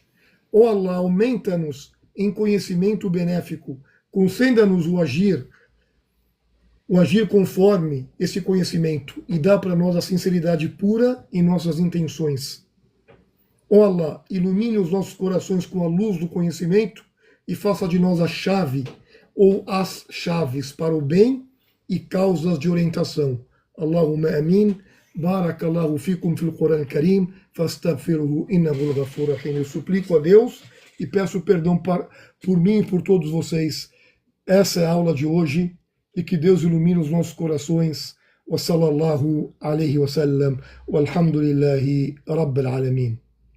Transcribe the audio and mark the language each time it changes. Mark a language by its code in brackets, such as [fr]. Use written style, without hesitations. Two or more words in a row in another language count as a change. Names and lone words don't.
[pt] Ó Allah, aumenta-nos em conhecimento benéfico, conceda-nos o agir conforme esse conhecimento e dá para nós a sinceridade pura em nossas intenções. Ó Allah, ilumine os nossos corações com a luz do conhecimento e faça de nós a chave ou as chaves para o bem e causas de orientação. [ar] اللهم آمين. بارك الله فيكم في القرآن الكريم. فاستغفروه إنه الغفور الرحيم. [pt] Eu suplico a Deus e peço perdão por mim e por todos vocês. Essa é a aula de hoje e que Deus ilumine os nossos corações. [ar] وصلى الله عليه وسلم. والحمد لله رب العالمين.